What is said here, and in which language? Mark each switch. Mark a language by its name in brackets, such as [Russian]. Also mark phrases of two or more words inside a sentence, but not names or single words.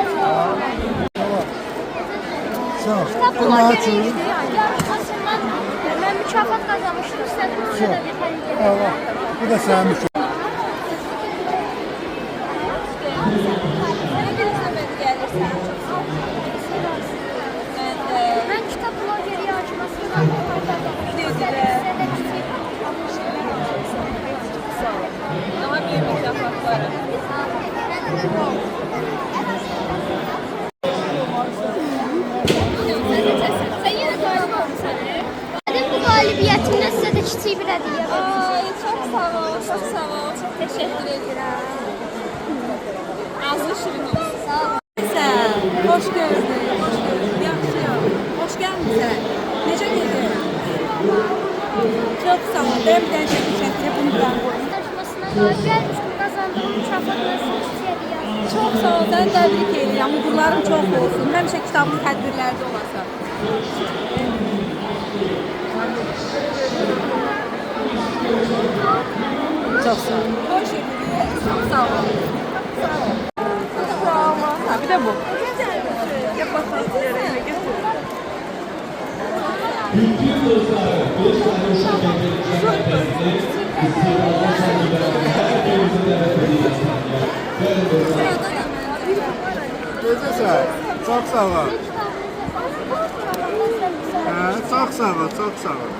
[Azerbaijani] Kitab blogeri yarışmasından mən mükafat qazanmışdım. İstədim sizə də bir hədiyyə. Allah, bu da sənin mükafat. Mən kitab blogeri yarışmasından [Turkish] Daha büyük mükafatları. Sen yine galip oldun səni. [Azerbaijani] Bu qalibiyyətimdən sizə də kiçik bir hədiyyə var. [Turkish] Ay, çok sağ ol, çok sağ ol. Çok teşekkür ederim. [Azerbaijani] Ağzı şirin olsun. Sağ ol. [Turkish] Sen, hoş geldin. Hoş geldin. Yaxşıyam. Hoş gelmişsin. [Azerbaijani] Necə gedir? [Turkish] Çok sağ ol. Ben bir tane çekeceğim. Bunu ben koyayım. [Azerbaijani] Yarışmasına qalib gəlmişdim, qazandığım mükafatla sizə kiçik hədiyyə. [Turkish] Çok sağ ol. [Azerbaijani] Səni təbrik edirəm. Uğurların çox olsun. Həmişə kitabın tədbirlərdə olasan. [Turkish] Çok sağ ol. Hoş geldin. Çok sağ ol. Sağ ol. Sağ ol. Ha, bir de bu. Yap bakalım. Yerine getir. [Azerbaijani] Necəsən? Çox sağ ol. Çox sağ ol, çox sağ ol.